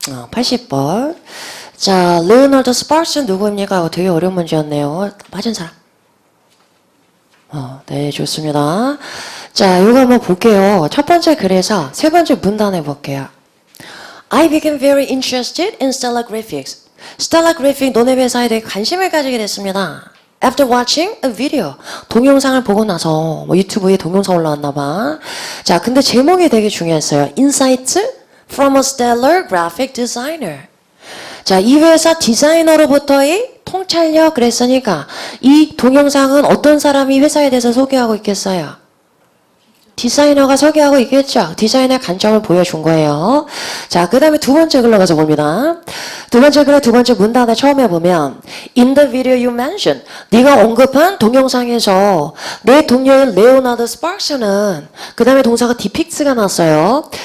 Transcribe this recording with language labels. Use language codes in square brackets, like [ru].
[ko] 80번. 자, 레오나르도 스파르스는 누구입니까? 되게 어려운 문제였네요. 맞은 사람. 네, 좋습니다. 자, 이거 한번 볼게요. 첫 번째 글에서 세 번째 문단에 볼게요. [en] I became very interested in stellar graphics. [ko] stellar graphic 너네 회사에 대해 관심을 가지게 됐습니다. [en] After watching a video. [ko] 동영상을 보고 나서 유튜브에 동영상 올라왔나 봐. 자, 근데 제목이 되게 중요했어요. [en] Insights from a stellar graphic designer. [ko] 자, 이 회사 디자이너로부터의 통찰력 그랬으니까 이 동영상은 어떤 사람이 회사에 대해서 소개하고 있겠어요? 디자이너가 소개하고 있겠죠. 디자인의 관점을 보여준 거예요. 자, 그 다음에 두 번째 글로 가서 봅니다. 두 번째 글의 두 번째 문단에 처음에 보면 [en] In the video you mentioned [ko] 네가 언급한 동영상에서 내 동료인 레오나드 스파크스는 그 다음에 동사가 depict가 났어요.